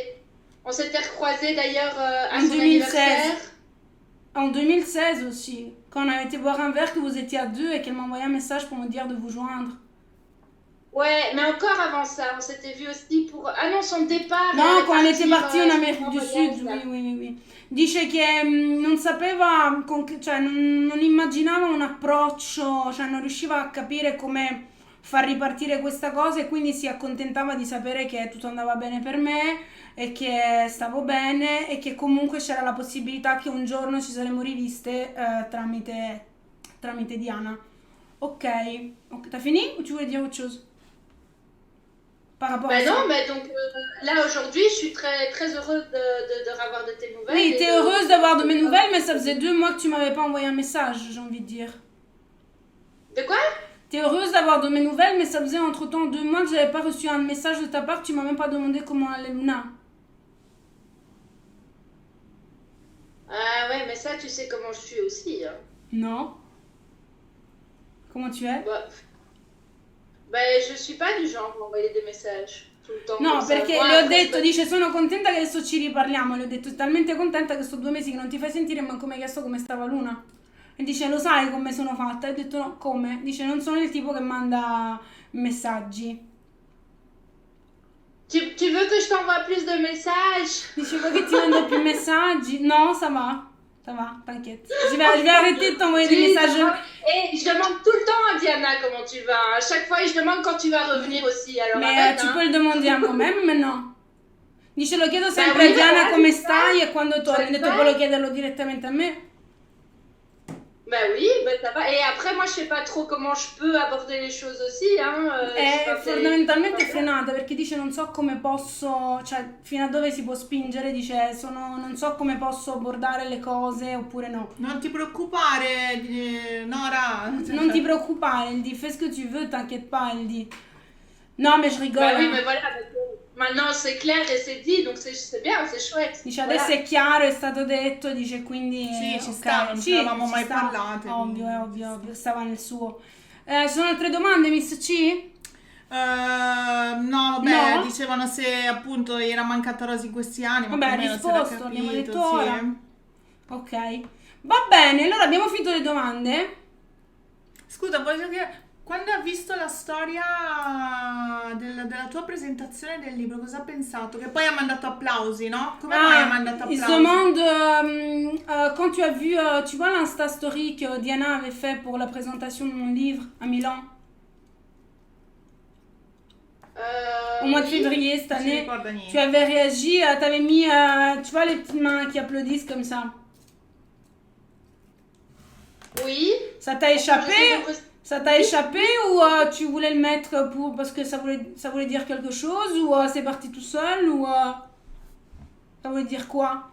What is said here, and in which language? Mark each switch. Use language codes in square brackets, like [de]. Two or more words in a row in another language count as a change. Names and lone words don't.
[fr] On s'était recroisés d'ailleurs à son anniversaire. En 2016 aussi, quand on a été boire un verre, que vous étiez à deux et qu'elle m'a envoyé un message pour me dire de vous joindre. Ouais, mais encore avant ça, on s'était vu aussi pour... Ah non, son départ... No, quand on était parti [it] in America [fr] du Sud, oui. [it] Dice che non sapeva, cioè non immaginava un approccio, cioè non riusciva a capire come far ripartire questa cosa e quindi si accontentava di sapere che tutto andava bene per me e che stavo bene e che comunque c'era la possibilità che un giorno ci saremmo riviste tramite Diana. [fr] Ok, t'as fini ou tu voulais dire autre chose? Par rapport à ça. Non, mais donc là aujourd'hui, je suis très, très heureuse de avoir de tes nouvelles. Oui, t'es heureuse d'avoir de mes nouvelles, mais ça faisait 2 mois que tu m'avais pas envoyé un message, j'ai envie de dire. De quoi? T'es heureuse d'avoir de mes nouvelles, mais ça faisait entre-temps 2 mois que j'avais pas reçu un message de ta part, tu m'as même pas demandé comment allait Luna. Ah ouais, mais ça, tu sais comment je suis aussi. Hein. Non. Comment tu es? Ben, je suis pas du genre à envoyer des messages tout le temps. [it] No, [fr] comme ça. [it] perché [fr] Moi, [it] le ho [fr] après, [it] detto, dice sono contenta che adesso ci riparliamo, le ho detto talmente contenta che sto 2 mesi che non ti fai sentire, ma come chiesto come stava Luna. E dice lo sai come sono fatta? E ho detto no, come? Dice non sono il tipo che manda messaggi. [fr] Tu veux que je t'envoie plus de messages? [it] Dice vuoi che ti mando più messaggi? [fr] No, ça va, t'inquiète. Je vais arrêter de t'envoyer des Oui, ça messages. va. Et je demande tout le temps à Diana comment tu vas. À chaque fois, je demande quand tu vas revenir aussi. Alors Mais arrête, tu hein. peux le demander a moi-même, mais no. [it] Dice lo chiedo sempre [fr] oui, [it] a Diana [fr] voilà, [it] come [fr] c'est ça. [it] stai e quando torni. Ho [fr] C'est [it] detto [fr] ça. [it] puoi chiederlo direttamente a me. [fr] Ben oui, ben ça va. Et après, moi, je sais pas trop comment je peux aborder les choses aussi. Hein. [it] È [fr] Enfin, [it] fondamentalmente frenata perché dice non so come posso, cioè fino a dove si può spingere, dice non so come posso abbordare le cose oppure no. Non ti preoccupare, Nora. Non ti preoccupare, [fr] il dit fais ce que tu veux, t'inquiète pas, il dit. Non mais je rigole. Ben oui, mais voilà. Parce que maintenant, c'est clair et c'est dit, donc c'est bien, c'est chouette. [it] Dice adesso è chiaro, è stato detto, dice quindi Sì, ci ok, sta, non ci eravamo ci mai sta. parlate, Ovvio, quindi- ovvio, stava nel suo. Ci sono altre domande, Miss C? No, vabbè, No? dicevano se appunto era mancata Rosy in questi anni, ma Vabbè, più o meno si era risposto, abbiamo capito, detto sì. ora. Ok, va bene, allora abbiamo finito le domande. Scusa, voglio chiedere, quando ha visto la storia della tua presentazione del libro, cosa ha pensato? Che poi ha mandato applausi, no? Come mai ha mandato [fr] il se [it] applausi? [fr] demande, quand tu as vu, tu vois l'Insta Story que Diana avait fait pour la présentation de mon livre à Milan, au mois de Oui. février cette [it] Non si [fr] année, [it] ricorda niente. [fr] tu avais réagi, tu avais mis, tu vois les petites mains qui applaudissent comme ça. Oui. Ça t'a échappé? Je sais Ça t'a échappé ou tu voulais le mettre pour parce que ça voulait dire quelque chose ou c'est parti tout seul ou ça voulait dire quoi?